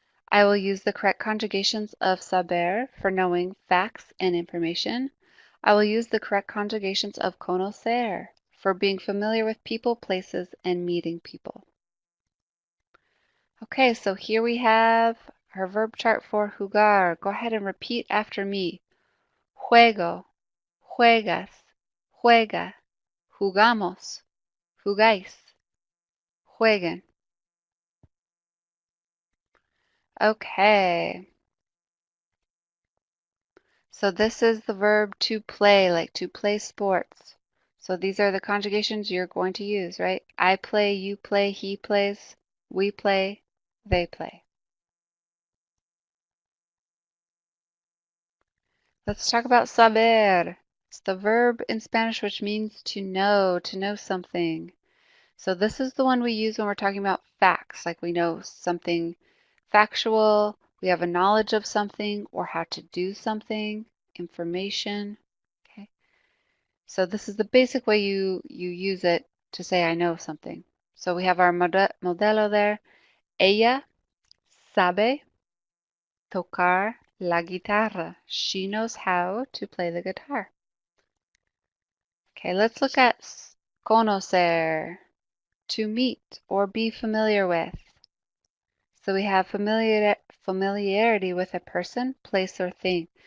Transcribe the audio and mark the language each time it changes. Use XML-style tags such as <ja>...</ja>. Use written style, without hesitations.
<en>I will use the correct conjugations of saber for knowing facts and information. I will use the correct conjugations of conocer for being familiar with people, places, and meeting people. Okay, so here we have our verb chart for jugar. Go ahead and repeat after me.</en> <es>Juego. Juegas, juega, jugamos, jugáis, jueguen.</es> <en>Okay. So this is the verb to play, like to play sports. So these are the conjugations you're going to use, right? I play, you play, he plays, we play, they play. Let's talk about saber. It's the verb in Spanish which means to know something. So this is the one we use when we're talking about facts, like we know something factual, we have a knowledge of something or how to do something, information. Okay. So this is the basic way you use it to say I know something. So we have our modelo there.</en> <es>Ella sabe tocar la guitarra.</es> <en>She knows how to play the guitar. Okay, let's look at conocer, to meet or be familiar with. So we have familiarity with a person, place, or thing.</en>